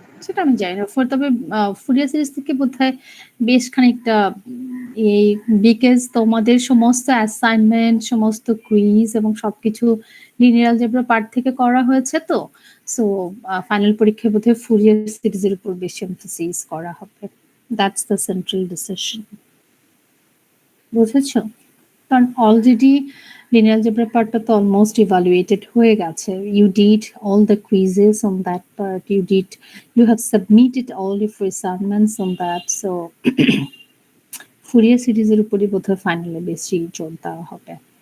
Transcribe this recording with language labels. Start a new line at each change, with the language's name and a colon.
Bangla: সেটা আমি জানি না, তবে ফুরিয়ার সিরিজ থেকে বোধহয় বেশ খানিকটা এই, বিকজ তোমাদের সমস্ত অ্যাসাইনমেন্ট, সমস্ত কুইজ এবং সবকিছু লিনিয়ার অ্যালজেব্রা পার্ট থেকে করা হয়েছে, তো সো ফাইনাল পরীক্ষায় বোধহয় ফুরিয়ার সিরিজের উপর বেশি এমফাসিস করা হবে।
English: That's the central decision. বুঝেছো?
Bangla: কারণ অলরেডি linear algebra পার্টটা তো অলমোস্ট ইভালুয়েটেড হয়ে গেছে।
English: You did all the quizzes on that part. You have submitted all of your assignments on that.
Bangla: So Fourier সিরিজের উপরই বোধহয় ফাইনালে বেশি জোর দেওয়া হবে।